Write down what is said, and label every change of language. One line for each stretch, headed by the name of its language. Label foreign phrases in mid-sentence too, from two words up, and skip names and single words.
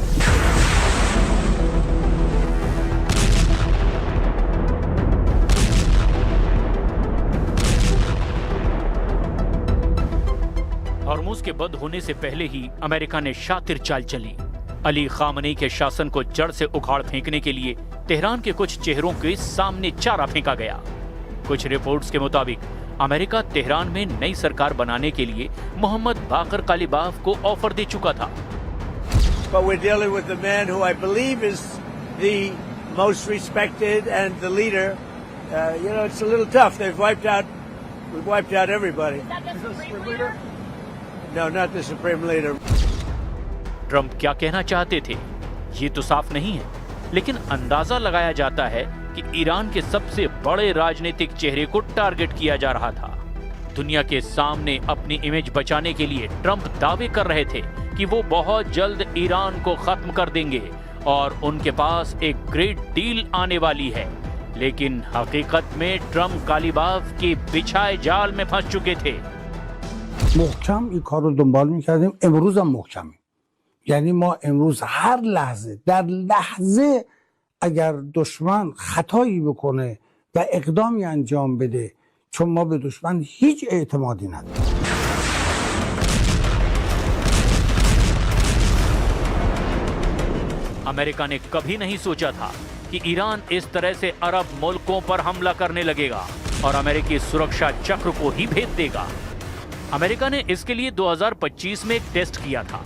Hindi: हॉर्मुज के बंद होने से पहले ही अमेरिका ने शातिर चाल चली। अली खामनेई के शासन को जड़ से उखाड़ फेंकने के लिए तेहरान के कुछ चेहरों के सामने चारा फेंका गया। कुछ रिपोर्ट्स के मुताबिक अमेरिका तेहरान में नई सरकार बनाने के लिए मोहम्मद बाकर कालिबाफ को ऑफर दे चुका था।
English: But we're dealing with the man who I believe is the most respected and the leader. You know, it's a little tough. We've wiped out everybody. Is that the supreme leader? No, not the supreme leader.
Hindi: ट्रंप क्या कहना चाहते थे ये तो साफ नहीं है, लेकिन अंदाजा लगाया जाता है कि ईरान के सबसे बड़े राजनीतिक चेहरे को टारगेट किया जा रहा था। दुनिया के सामने अपनी इमेज बचाने के लिए ट्रंप दावे कर रहे थे कि वो बहुत जल्द ईरान को खत्म कर देंगे और उनके पास एक
English: great deal
Hindi: आने वाली है। लेकिन हकीकत में ट्रंप कालिबाफ के बिछाए जाल में फंस चुके थे।
Persian: محکم این کار رو دنبال می‌کردیم. امروز هم محکمیم. یعنی ما امروز هر لحظه در لحظه اگر دشمن خطایی بکنه و اقدامی انجام بده، چون ما به دشمن هیچ اعتمادی نداریم.
Hindi: अमेरिका ने कभी नहीं सोचा था कि ईरान इस तरह से अरब मुल्कों पर हमला करने लगेगा और अमेरिकी सुरक्षा चक्र को ही भेद देगा। अमेरिका ने इसके लिए 2025 में एक टेस्ट किया था।